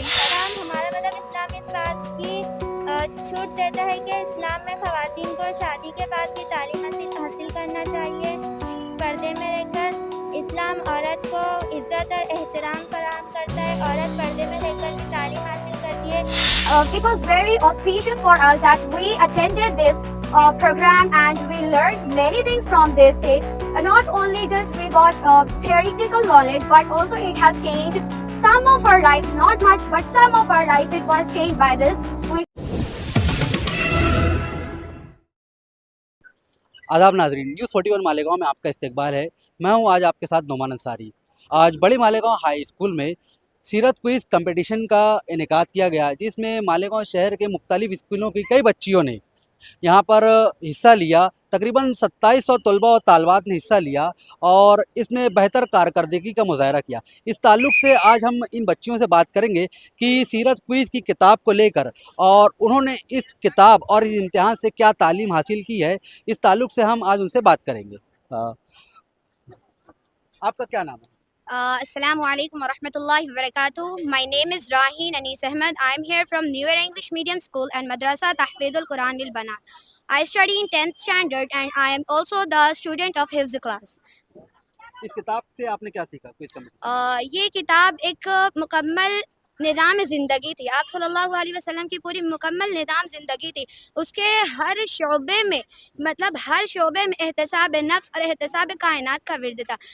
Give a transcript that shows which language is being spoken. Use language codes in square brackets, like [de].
[ur] ہمارا مطلب اسلام اس بات کی چھوٹ دیتا ہے کہ اسلام میں خواتین کو شادی کے بعد کی تعلیم حاصل کرنا چاہیے پردے میں رہ کر. اسلام عورت کو عزت اور احترام فراہم کرتا ہے. عورت پردے میں رہ کر بھی تعلیم حاصل کرتی ہے. [en] It was very auspicious for us that we attended this program and we learned many things from this day. Not only just we got theoretical knowledge, but also it has changed some of our life, not much, but some of our life it was changed by this. [ur] آداب ناظرین، news 41 Malegaon میں آپ کا استقبال ہے. میں ہوں آج آپ کے ساتھ نعمان انصاری. آج بڑی مالیگاؤں ہائی اسکول میں سیرت کوئز کمپٹیشن کا انعقاد کیا گیا، جس میں مالیگاؤں شہر کے مختلف اسکولوں کی کئی بچیوں نے یہاں پر حصہ لیا. تقریباً 2700 طلباء و طالبات نے حصہ لیا اور اس میں بہتر کارکردگی کا مظاہرہ کیا. اس تعلق سے آج ہم ان بچیوں سے بات کریں گے کہ سیرت کوئز کی کتاب کو لے کر اور انہوں نے اس کتاب اور اس امتحان سے کیا تعلیم حاصل کی ہے، اس تعلق سے ہم آج ان سے بات کریں گے. آپ کا کیا نام ہے؟ [ar] السلام علیکم ورحمۃ اللہ وبرکاتہ. [en] My name is Raheen Anis Ahmed. I am here from Newer English Medium School and Madrasa Tahfidh al-Quran al-Banat. I study in 10th standard and I am also the student of Hifz class. [ur] اس کتاب سے آپ نے کیا سیکھا؟ Quiz competition. یہ کتاب ایک مکمل نظام زندگی تھی. آپ صلی اللہ علیہ وسلم کی پوری مکمل نظام زندگی تھی. اس کے ہر شعبے میں ہر شعبے میں احتساب نفس اور احتساب کائنات کا ورد تھا.